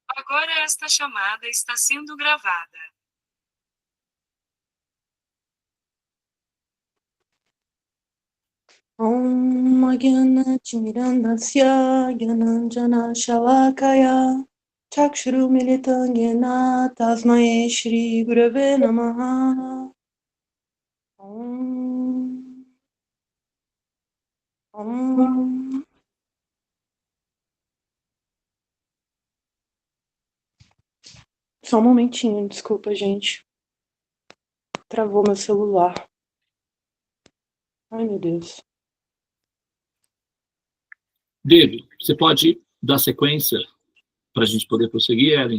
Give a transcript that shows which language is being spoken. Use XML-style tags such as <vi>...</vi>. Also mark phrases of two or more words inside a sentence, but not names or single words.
<pt>Agora esta chamada está sendo gravada.</pt> <sa>ॐ अज्ञान-तिमिरान्धस्य ज्ञानाञ्जन-शलाकया चक्षुर्-उन्मीलितं येन तस्मै श्री गुरवे नमः. Om.</sa> <pt>Só um momentinho, desculpa, gente. Travou meu celular. Ai, meu Deus. David, você pode dar sequência para a gente poder prosseguir, Ellen?</pt>